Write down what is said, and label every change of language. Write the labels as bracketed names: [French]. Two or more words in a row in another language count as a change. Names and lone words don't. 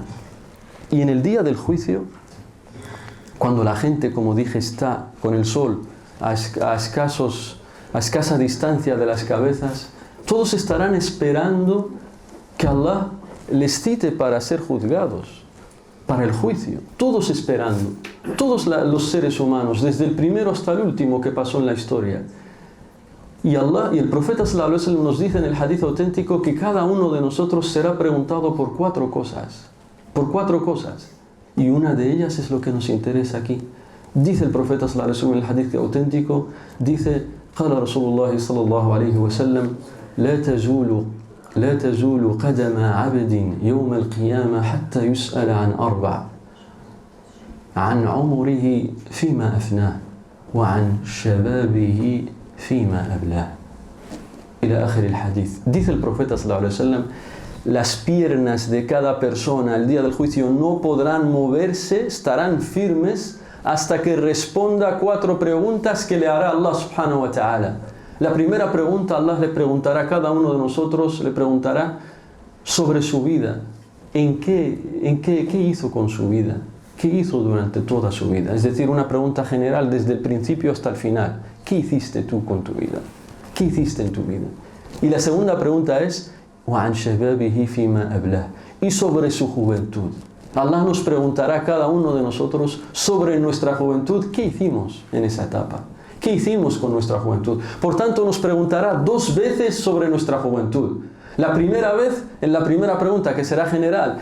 [Spanish] Y en el día del juicio, cuando la gente, como dije, está con el sol a escasa distancia de las cabezas, todos estarán esperando que Allah les cite para ser juzgados, para el juicio. Todos esperando, todos los seres humanos, desde el primero hasta el último que pasó en la historia. Y el profeta [Arabic] صلى الله عليه وسلم [Spanish] nos dice en el hadith auténtico que cada uno de nosotros será preguntado por 4 cosas. Por 4 cosas. Y una de ellas es lo que nos interesa aquí. Dice el profeta [Arabic] صلى الله عليه وسلم [Spanish] en el hadith auténtico, dice, [Arabic] قال رسول الله صلى الله عليه وسلم لا تزول قدم عبد يوم القيامة حتى يسأل عن 4 عن عمره فيما أفناه وعن شبابه فيما أبلاه إلى آخر الحديث. [Spanish] Dice el profeta [Arabic] صلى الله عليه وسلم, [Spanish] las piernas de cada persona el día del juicio no podrán moverse, estarán firmes hasta que responda 4 preguntas que le hará Allah [Arabic] سبحانه وتعالى. [Spanish] La primera pregunta, Allah le preguntará a cada uno de nosotros, le preguntará sobre su vida. ¿Qué hizo con su vida? ¿Qué hizo durante toda su vida? Es decir, una pregunta general desde el principio hasta el final. ¿Qué hiciste tú con tu vida? ¿Qué hiciste en tu vida? Y la segunda pregunta es, [Arabic] وَعَنْ شَبَابِهِ فِيمَا أَبْلَهُ. [Spanish] Y sobre su juventud. Allah nos preguntará a cada uno de nosotros sobre nuestra juventud, ¿qué hicimos en esa etapa? ¿Qué hicimos con nuestra juventud? Por tanto, nos preguntará 2 veces sobre nuestra juventud. La primera vez, en la primera pregunta, que será general.